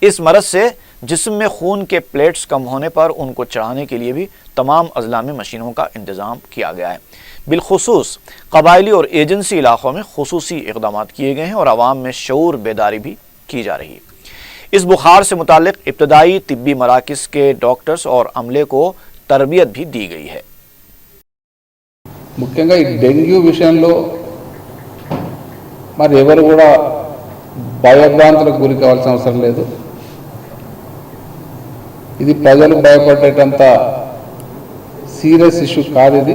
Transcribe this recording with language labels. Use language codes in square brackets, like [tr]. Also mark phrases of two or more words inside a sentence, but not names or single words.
[ur] اس مرض سے جسم میں خون کے پلیٹس کم ہونے پر ان کو چڑھانے کے لیے بھی تمام اضلاع میں مشینوں کا انتظام کیا گیا ہے۔ بالخصوص قبائلی اور ایجنسی علاقوں میں خصوصی اقدامات کیے گئے ہیں اور عوام میں شعور بیداری بھی کی جا رہی ہے۔ اس بخار سے متعلق ابتدائی طبی مراکز کے ڈاکٹرز اور عملے کو تربیت بھی دی گئی ہے۔ [te] ముఖ్యంగా ఈ డెంగ్యూ విషయంలో మరి ఎవరు కూడా భయభ్రాంతులకు గురి కావాల్సిన అవసరం లేదు। ఇది ప్రజలు భయపడేటంత [en] serious issue [te] కాదు ఇది।